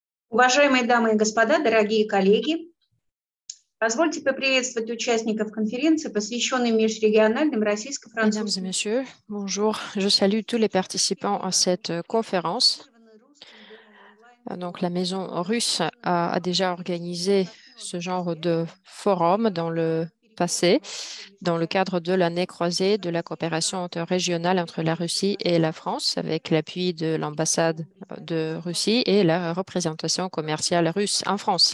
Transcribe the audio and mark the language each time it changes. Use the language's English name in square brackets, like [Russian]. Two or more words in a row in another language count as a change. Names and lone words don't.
[Russian] Уважаемые дамы и господа, дорогие коллеги, позвольте поприветствовать участников конференции, посвященной межрегиональным [French] Mesdames et [Russian] российско-французским. [French] messieurs, bonjour. Je salue tous les participants à cette conférence. Donc, la Maison russe a déjà organisé ce genre de forum dans le passé, dans le cadre de l'année croisée de la coopération interrégionale entre la Russie et la France, avec l'appui de l'ambassade de Russie et la représentation commerciale russe en France.